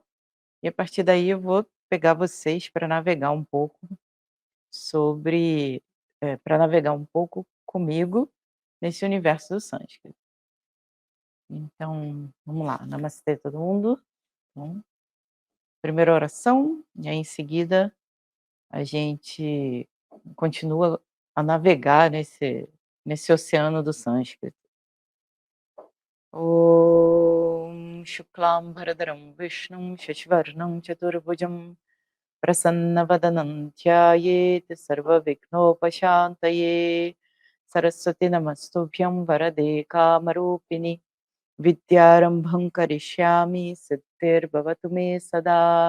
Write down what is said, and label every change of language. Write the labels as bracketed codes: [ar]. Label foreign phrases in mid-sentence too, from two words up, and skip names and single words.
[pt] E a partir daí eu vou pegar vocês para navegar um pouco para navegar um pouco comigo nesse universo do sânscrito. Então, vamos lá. Namastê todo mundo. Então, primeira oração, e aí em seguida a gente continua a navegar nesse oceano do sânscrito. [sa] ॐ शुक्लम् भरद्रम् विष्णुम् शश्वर्णम् चतुर्भुजम् प्रसन्नवदनं ध्यायेत् सर्वविघ्नोपशान्तये सरस्वती नमस्तुभ्यं वरदे कामरूपिणि विद्यारम्भं करिष्यामि सिद्धिर्भवतु मे सदा